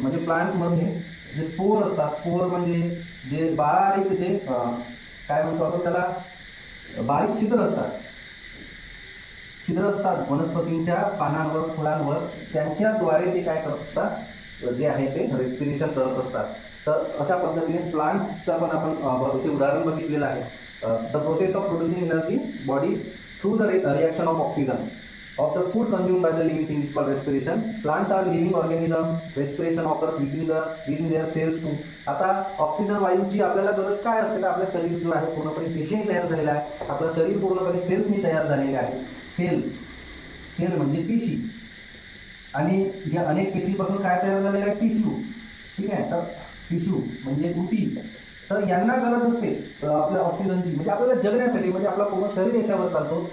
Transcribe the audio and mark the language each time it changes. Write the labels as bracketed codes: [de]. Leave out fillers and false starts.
[mr] म्हणजे प्लांट्समध्ये जे स्पोअर असतात, स्पोअर म्हणजे जे बारीक जे काय म्हणतो आपण त्याला, बारीक छिद्र असतात वनस्पतींच्या पानांवर, फुलांवर, त्यांच्याद्वारे ते काय करत असतात, जे आहे ते रेस्पिरेशन करत असतात. तर अशा पद्धतीने प्लांट्सचं पण आपण इथे उदाहरण बघितलेलं आहे. [en] The process of producing energy body through the reaction of oxygen of the food consumed by the living thing is called respiration. Plants are living organisms. Respiration occurs within their cells too. [mr] आता oxygen वायूची आपल्याला गरज काय असते, का आपलं शरीर जो आहे पूर्णपणे पेशीने तयार झालेलं आहे. आपलं शरीर पूर्णपणे सेल्सनी तयार झालेले आहे. सेल म्हणजे पेशी, आणि या अनेक पेशीपासून काय तयार झालेलं आहे, टिश्यू. ठीक आहे, तर टिश्यू म्हणजे ऊती. तर यांना गरज असते आपल्या ऑक्सिजनची, म्हणजे आपल्याला जगण्यासाठी, म्हणजे आपला पूर्ण शरीर याच्यावर चालतो.